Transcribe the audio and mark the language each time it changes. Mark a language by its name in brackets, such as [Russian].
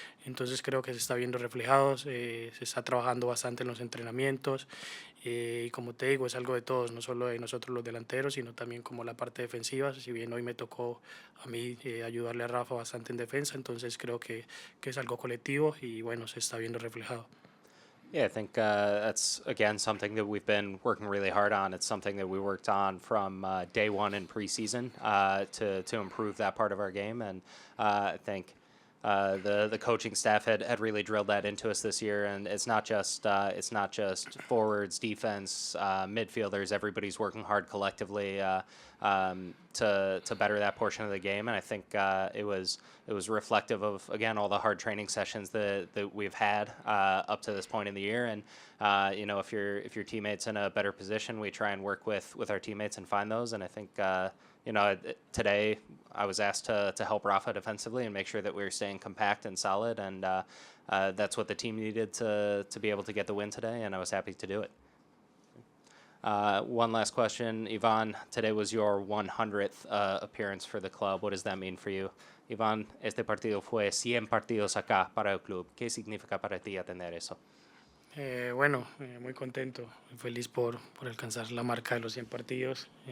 [Spanish] Entonces creo que se está viendo reflejado, se está trabajando bastante en los entrenamientos y como te digo, es algo de todos, no solo de nosotros los delanteros, sino también como la parte defensiva. Si bien hoy me tocó a mí ayudarle a Rafa bastante en defensa, entonces creo que es algo colectivo y bueno, se está viendo reflejado. [English] Yeah, I think that's, again, something that we've been working really hard on. It's something that we worked on from day one in preseason to improve that part of our game. And I think the coaching staff had really drilled that into us this year. And it's not just forwards, defense, midfielders. Everybody's working hard collectively to better that portion of the game. And I think it was reflective of, again, all the hard training sessions that we've had up to this point in the year. And you know, if your teammate's in a better position, we try and work with our teammates and find those. And I think you know, today I was asked to help Rafa defensively and make sure that we were staying compact and solid. And that's what the team needed to be able to get the win today. And I was happy to do it. One last question, Ivan. Today was your 100th appearance for the club. What does that mean for you? [Spanish] Iván, este partido fue 100 partidos acá para el club. ¿Qué significa para ti atender eso? Bueno, muy contento, muy feliz por alcanzar la marca de los 100 partidos.